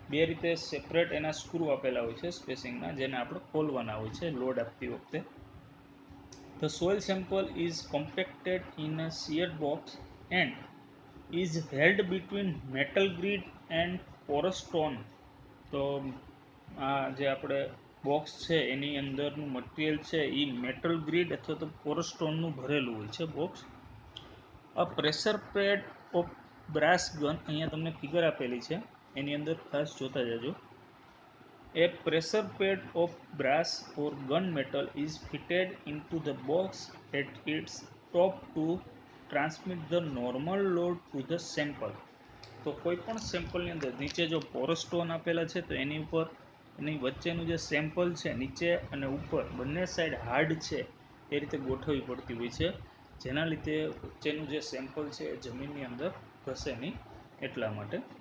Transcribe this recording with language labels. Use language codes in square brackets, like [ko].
[gu] બે રીતે સેપરેટ એના સ્ક્રૂ આપેલા હોય છે સ્પેસિંગના, જેને આપણે ખોલવાના હોય છે લોડ આપતી વખતે. [en] The soil sample is compacted in a shear box and is held between metal grid and porous stone. [gu] તો આ જે આપણે બોક્સ છે એની અંદરનું મટીરિયલ છે એ મેટલ ગ્રીડ અથવા તો પોરસ સ્ટોનનું ભરેલું હોય છે box. [en] a pressure pad of [gu] brass gun, અહીંયા તમને ફિગર આપેલી છે, એની અંદર ખાસ જોતા જજો. [en] A pressure pad of brass or gunmetal is fitted into the box at its top to transmit the normal load to the sample. [gu] તો કોઈ પણ સેમ્પલની અંદર નીચે જો પોરસ સ્ટોન આપેલા છે તો એની ઉપર એની વચ્ચેનું જે સેમ્પલ છે નીચે અને ઉપર બંને સાઈડ હાર્ડ છે એ રીતે ગોઠવવી પડતી હોય છે, જેના લીધે વચ્ચેનું જે સેમ્પલ છે એ જમીનની અંદર ઘસે નહીં એટલા માટે.